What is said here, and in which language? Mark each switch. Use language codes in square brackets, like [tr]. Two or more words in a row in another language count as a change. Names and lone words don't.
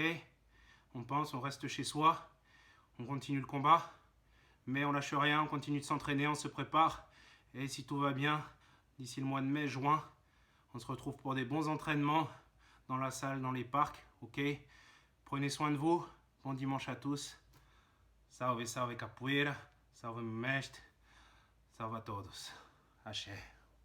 [fr] On pense, on reste chez soi, on continue le combat, mais on lâche rien, on continue de s'entraîner, on se prépare. Et si tout va bien, d'ici le mois de mai, juin, on se retrouve pour des bons entraînements dans la salle, dans les parcs, ok? Prenez soin de vous, bon dimanche à tous. [pt] Salve, salve capoeira, salve mestre, salve a todos. Axé.